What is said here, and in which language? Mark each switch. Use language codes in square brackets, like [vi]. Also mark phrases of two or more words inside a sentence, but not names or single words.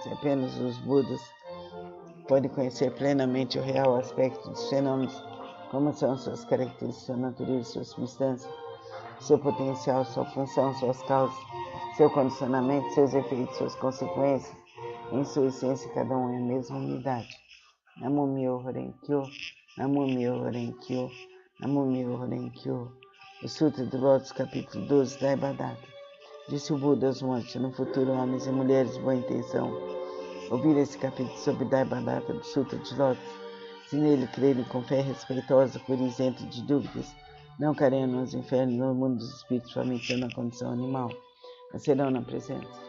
[pt] Apenas os Budas podem conhecer plenamente o real aspecto dos fenômenos, como são suas características, sua natureza, sua substância, seu potencial, sua função, suas causas, seu condicionamento, seus efeitos, suas consequências. Em sua essência, cada um é a mesma unidade. [ja] Namo Myoho Renkyo, Namo Myoho Renkyo, Namo Myoho Renkyo. [pt] O Sutra do Lótus, capítulo 12, da Ibadata. Disse o Buda aos monges: no futuro, homens e mulheres de boa intenção ouvir esse capítulo sobre Daibadata do Sutra de Lótus, se nele crerem com fé respeitosa, por isento de dúvidas, não cairão nos infernos, no mundo dos espíritos, famintos na condição animal, mas serão na presença.